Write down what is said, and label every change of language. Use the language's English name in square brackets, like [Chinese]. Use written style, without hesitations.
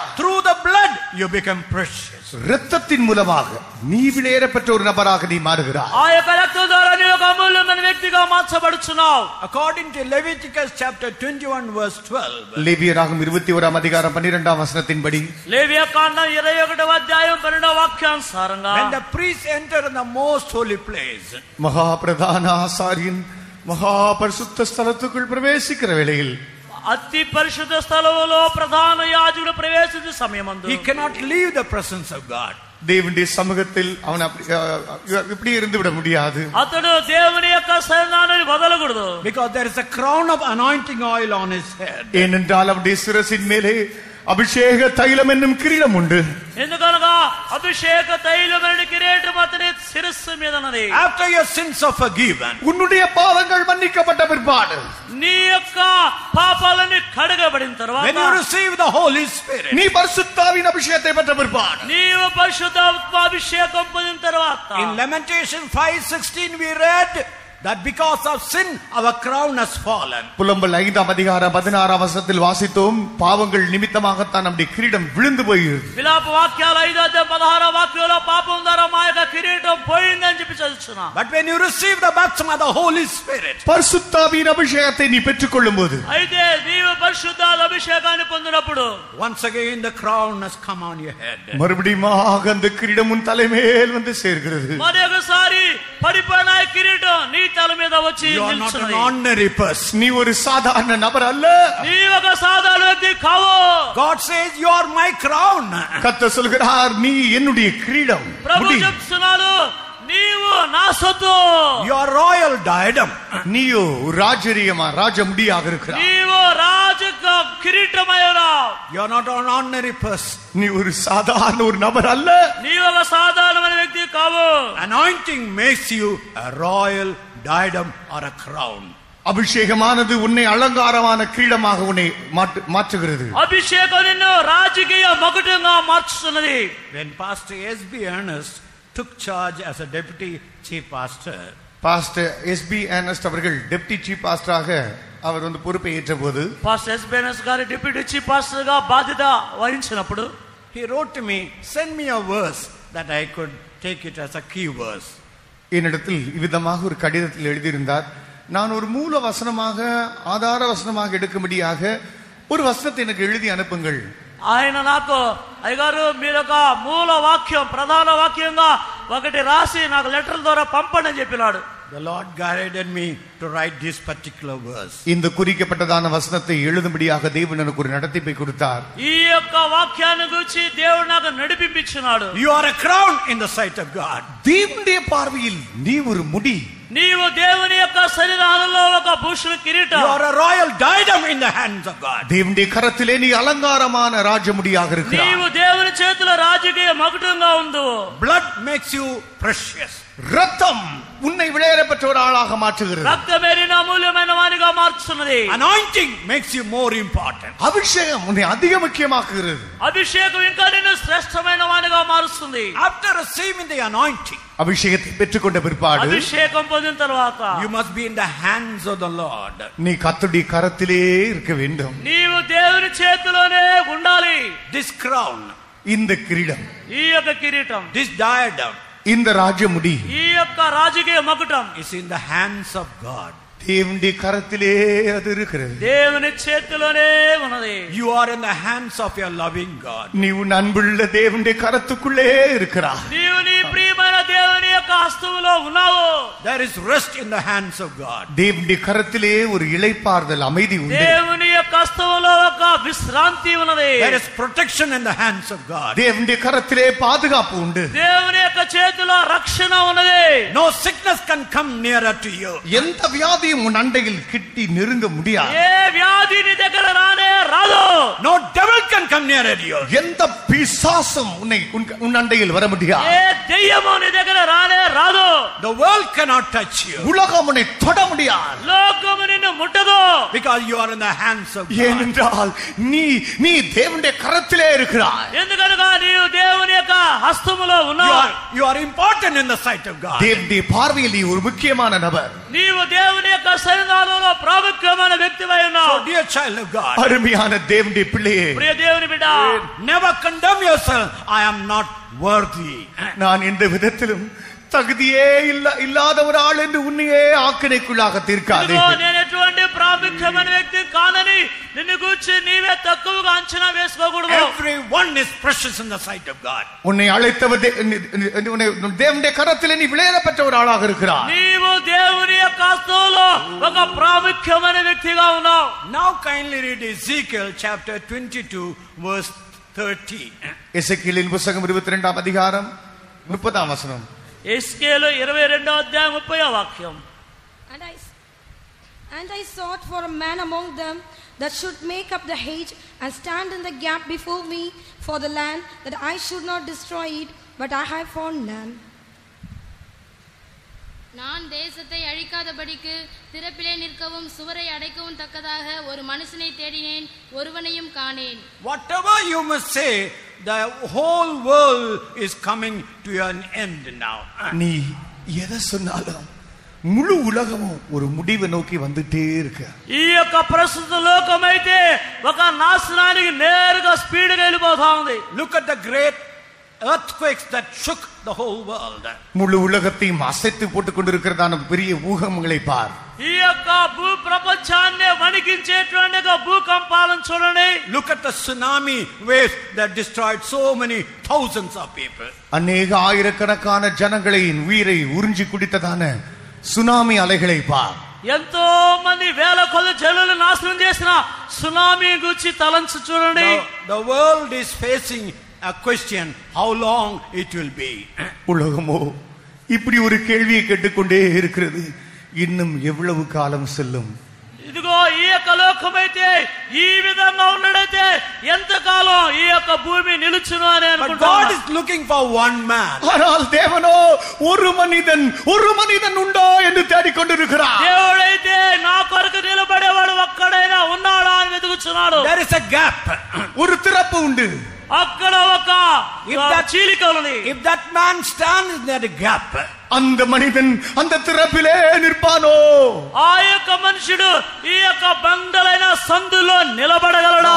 [English] Through the blood, you become precious. [Tamil] இரத்தத்தின் மூலமாக நீ விலையேறப்பட்ட ஒரு நபராக நீ மாறுகிறாய். [Telugu] ఆ యొక్క రక్తం ద్వారా నీ ఒక అమూల్యమైన వ్యక్తిగా మార్చబడుచున్నావు. [English] According to Leviticus chapter 21 verse 12. [Tamil] லேவியராகமம் 21 அதிகாரம் 12 வசனத்தின்படி, [Telugu] లేవియకాండం 21వ అధ్యాయం 12వ వాక్యానుసారంగా, [English] when the priests enter in the most holy place, [Tamil] மகா பிரதான ஆசாரியன் மகா பரிசுத்த ஸ்தலத்துக்குள் பிரவேசிக்கிற வேளையில், [Telugu] అతి పరిశుద్ధ స్థలములో ప్రధాన యాజకుడు ప్రవేశించే సమయమందు, [English] he cannot leave the presence of God. [Tamil] தேவனுடைய சமூகத்தில் அவன் இப்படி இருந்து விட முடியாது. [Telugu] అతడు దేవుని యొక్క సన్నిధానాన్ని వదలకూడదు. [English] Because there is a crown of anointing oil on his head. [Tamil] ஏனென்றால் அவருடைய சிரசின் மேலே அபிஷேக தைலம் என்னும் கிரீடம் உண்டு. [Telugu] ఎందుకనగా అభిషేక తైలమైన కిరీటం అతని శిరస్సు మీద ఉన్నది. [English] After your sins are forgiven, [Tamil] உன்னுடைய பாவங்கள் மன்னிக்கப்பட்ட பிற்பாடு, [Telugu] నీ యొక్క పాపాలని కడగబడిన తర్వాత, [English] when you receive the Holy Spirit, [Tamil] நீ பரிசுத்தாவின் அபிஷேகத்தை பெற்ற பிற்பாடு, [Telugu] నీవు పరిశుద్ధాత్మాభిషేకం పొందిన తర్వాత, [English] in Lamentation 5:16 we read that because of sin our crown has fallen. [Tamil] புலம்பல் 5 அதிகாரம் 16 வசனத்தில் வாசித்தோம், பாவங்கள் நிமித்தமாகத்தான் நம்முடைய கிரீடம் விழுந்து போயிருக்கு. [Telugu] విలాప వాక్యాలు 5 అధ్యాయం 16 వాక్యంలో పాపం ద్వారా మా యొక్క కిరీటం పోయిందని చెప్పి చదువుతున్నా. [English] But when you receive the baptism of the Holy Spirit, [Tamil] பரிசுத்தாவின் அபிஷேகத்தை நீ பெற்றுக்கொள்ளும்போது, [Telugu] అయితే నీవు పరిశుద్ధాత్మ అభిషేకాన్ని పొందినప్పుడు, [English] once again the crown has come on your head. [Tamil] மறுபடியும் அந்த கிரீடம் உன் தலைமேல் வந்து சேர்கிறது. [Telugu] మరొకసారి పడిపోయిన కిరీటం నీ తల మీద వచ్చి [English] You are not an [Telugu] నిల్చున్నది. [English] ordinary person. [Tamil] நீ ஒரு சாதாரண நபர் அல்ல. [Telugu] నీ ఒక సాధారణ వ్యక్తి కావు. [English] God says you are my crown. [Tamil] கர்த்தர் சொல்கிறார், நீ என்னுடைய கிரீடம். [Telugu] ప్రభు [Tamil] முடி. [Telugu] చెప్తున్నాడు, నీవు నా సొత్తు. [English] You are royal diadem. [Tamil] நீயோ ராஜரீகமா ராஜ முடியாக இருக்கிறாய். [Telugu] నీవు రాజక కిరీటమై ఉన్నావు. [English] You are not an ordinary person. [Tamil] நீ ஒரு சாதாரண ஒரு நபர் அல்ல. [Telugu] నీవు ఒక సాధారణమైన వ్యక్తి కావు. [English] Anointing makes you a royal diadem or a crown. [Tamil] அபிஷேகமானது உன்னை அலங்காரமான கிரீடமாக உன்னை மாற்றுகிறது. [Telugu] అభిషేకం నిన్ను రాజకీయ మకుటంగా మార్చుతున్నది. [English] When Pastor S.B. Ernest took charge as a deputy chief pastor, [Tamil] pastor SP Ernest அவர்கள் டெப்டி சீஃப் பாஸ்டராக அவர் பொறுப்பை ஏற்றபோது, [Telugu] పాస్టర్ ఎస్ బెనస్ గారి డిప్యూటీ చీఫ్ పాస్టర్ గా బాధ్యత వహించినప్పుడు, [English] he wrote to me, send me a verse that I could take it as a key verse. [Tamil] என்னிடத்தில் இவ்விதமாக ஒரு கடிதத்தில் எழுதியிருந்தார், நான் ஒரு மூல வசனமாக ஆதார வசனமாக எடுக்கும்படியாக ஒரு வசனத்தை எனக்கு எழுதி அனுப்புங்கள். [Telugu] ఆయన నాకు, అయ్యగారు మీరు ఒక మూల వాక్యం ప్రధాన వాక్యంగా ఒకటి రాసి నాకు లెటర్ ద్వారా పంపండి అని చెప్పినాడు. [English] The Lord guided me to write this particular verse. [Tamil] இந்த குறிக்கப்பட்டதான வசனத்தை எழுதும்படியாக தேவன் எனக்கு ஒரு நடத்திப்பை கொடுத்தார். [Telugu] ఈ యొక్క వాక్యాన్ని గురించి దేవుడు నాకు నడిపించినాడు. [English] You are a crown in the sight of God. [Tamil] தேவனுடைய பார்வையில் நீ ஒரு முடி. [Telugu] నీవు దేవుని యొక్క సన్నిధానంలో ఒక భూషణ కిరీటం. [English] You are a royal diadem in the hands of God. [Tamil] தேவனுடைய கரத்திலே நீ அலங்காரமான ராஜமுடியாக இருக்கிறாய். [Telugu] నీవు దేవుని చేతిలో రాజకీయ మకుటంగా ఉండు. [English] Blood makes you precious. [Tamil] ரத்தம் உன்னை விளையாடப்பட்ட ஒரு ஆளாக மாற்றுகிறது. [Telugu] రక్తమే నిన్ను అమూల్యమైన వానిగా మార్చుతున్నది. [English] Anointing makes you more important. [Tamil] அபிஷேகம் உன்னை அதிக முக்கியமாக்குகிறது. [Telugu] అభిషేకం ఇంకా నిన్ను శ్రేష్టమైన వానిగా మారుస్తుంది. [English] After receiving the anointing, [Tamil] அபிஷேகத்தை பெற்றுக்கொண்ட பிற்பாடு, [Telugu] అభిషేకం పొందిన తర్వాత, [English] you must be in the hands of the Lord. [Tamil] நீ கர்த்தருடைய கரத்திலே இருக்க வேண்டும். [Telugu] నీవు దేవుని చేతిలోనే ఉండాలి. [English] This crown, [Tamil] இந்த கிரீடம், [Telugu] ఈ యొక్క కిరీటం, [English] this diadem [Tamil] இந்த ராஜமுடி [Telugu] ఈ యొక్క రాజకీయ మకుటం [English] is in the hands of God. [Tamil] தேவனுடைய கரத்திலே அது இருக்கிறது. [Telugu] దేవుని చేతిలోనే ఉన్నది. [English] You are in the hands of your loving God. [Tamil] நீ உன் அன்புள்ள தேவனுடைய கரத்துக்குள்ளே இருக்கிறாய். [Telugu] నీవు నీ ప్రియమైన దేవుని యొక్క హస్తములో ఉన్నావు. [English] There is rest in the hands of God. [Tamil] தேவனுடைய கரத்திலே ஒரு இளைப்பாறுதல் அமைதி உண்டு. [Telugu] దేవుని యొక్క హస్తములో ఒక విశ్రాంతి ఉన్నది. [English] There is protection in the hands of God. [Tamil] தேவனுடைய கரத்திலே பாதுகாப்பு உண்டு. [Telugu] దేవుని యొక్క చేతిలో రక్షణ ఉన్నది. [English] No sickness can come nearer to you. [Tamil] எந்த வியாதியும் உன் அண்டையில் கிட்டி நெருங்க முடியாது. [Telugu] ఏ వ్యాధి నీ దగ్గర రానే రాదు. [English] No devil can come nearer you. [Tamil] எந்த பிசாசும் உன் அண்டையில் வர முடியாது. [Telugu] ఏ దెయ్యము నీ దగ్గర రానే రానే రాదు. [English] The world cannot touch you. [Tamil] உலகம் உன்னை தொட முடியாது. [Telugu] లోకము నిన్ను ముట్టదు. [English] Because you are in the hands of God. [Tamil] ஏனென்றால் நீ தேவனுடைய கரத்திலே இருக்கிறாய். [Telugu] ఎందుకనగా నీవు దేవుని యొక్క హస్తములో ఉన్నావు. [English] You are important in the sight of God. [Tamil] தேவனுடைய பார்வையில் நீ ஒரு முக்கியமான நபர். [Telugu] నీవు దేవుని యొక్క సన్నిధానంలో ప్రాముఖ్యమైన వ్యక్తివై ఉన్నావు. [English] So dear child of God, [Tamil] அருமையான தேவனுடைய பிள்ளையே, [Telugu] ప్రియ దేవుని బిడ్డ, [English] never condemn yourself. I am not worthy. [Tamil] நான் எந்த விதத்திலும் தகுதியே இல்லாத ஒரு ஆள் என்று உன்னையே ஆக்கினைக்குள்ளாக தீர்க்காதே. [Telugu] నేను ఎటువంటి ప్రాముఖ్యమైన వ్యక్తి కానని నిన్ను గురించి నీవే తక్కువగా అంచనా వేసుకోకూడదు. [English] Everyone is precious in the sight of God. [Tamil] உன்னை அழைத்தவர் தேவனுடைய கரத்திலே நீ விளையாடப்பட்ட ஒரு ஆளாக இருக்கிறாய். [Telugu] నీవు దేవుని యొక్క హస్తంలో ఒక ప్రాముఖ్యమైన వ్యక్తిగా ఉన్నావు. [English] Now kindly read Ezekiel chapter 22 verse 30. [Tamil] எசேக்கியேலின் புத்தகம் 22ஆம் அதிகாரம் 30ஆம் வசனம். [Telugu] ఎస్కేలు 22వ అధ్యాయం 30వ వాక్యం. [English] And I sought for a man among them that should make up the hedge and stand in the gap before me for the land, that I should not destroy it, but I have found none. [Tamil] நான் தேசத்தை அழிக்காதபடிக்கு திறப்பிலே நிற்கவும் சுவரை அடைக்கவும் தக்கதாக ஒரு மனுஷனை தேடினேன், ஒருவனையும் காணேன். [English] Whatever you must say, the whole world is coming to an end now. [Tamil] நீ எதை சொன்னாலும் முழு உலகமும் ஒரு முடிவை நோக்கி வந்துட்டே இருக்கு. [Telugu] ఈ యొక్క ప్రస్తుత లోకం అయితే ఒక నాశనానికి నేరుగా స్పీడ్గా వెళ్ళిపోతా ఉంది. [English] Look at the great earthquakes that shook the whole world. [Tamil] முழு உலகத்தையும் அசைத்து போட்டுக் கொண்டிருக்கிறதான பெரிய பூகம்பங்களை பார். [Telugu] ఈ యొక్క భూ ప్రపంచాన్ని వణికించేటువంటి భూకంపాలను చూడండి. [English] Look at the tsunami waves that destroyed so many thousands of people. [Tamil] அநேக ஆயிரக்கணக்கான ஜனங்களின் உயிரை உறிஞ்சி குடித்ததான சுனாமி அலைகளை பார். [Telugu] ఎంతో మంది వేల కొద్ది జనులు నాశనం చేసిన సునామీ గురించి తలంచి చూడండి. [English] The world is facing a question, how long it will be. [Tamil] உலகமோ இப்படி ஒரு கேள்வியை கேட்டுக்கொண்டே இருக்கிறது, இன்னும் எவ்வளவு காலம் செல்லும்? [Telugu] ఇదిగో ఈ యొక్క లోకమైతే ఈ విధంగా ఉన్నడైతే ఎంతకాలం ఈ యొక్క భూమి నిలుచును అని అనుకుంటున్నాను. [English] God is looking for one man. [Tamil] ஆனால் தேவனோ ஒரு மனிதன் உண்டோ என்று தேடிக்கொண்டிருக்கிறார். [Telugu] దేవుడైతే నా కొరకు నిలబడేవాడు ఒక్కడైనా ఉన్నాడా అని వెతుకుచున్నాడు. [English] There is a gap. [Tamil] ஒரு திறப்பு உண்டு. [Telugu] అక్కడ ఒక చీలిక ఉన్నది. [English] If that man stands in that gap, [Tamil] அந்த மனிதன் அந்த திறப்பிலே நிற்பானோ? [Telugu] ఆ యొక్క మనుషుడు ఈ యొక్క బండలైన సందులో నిలబడగలడా?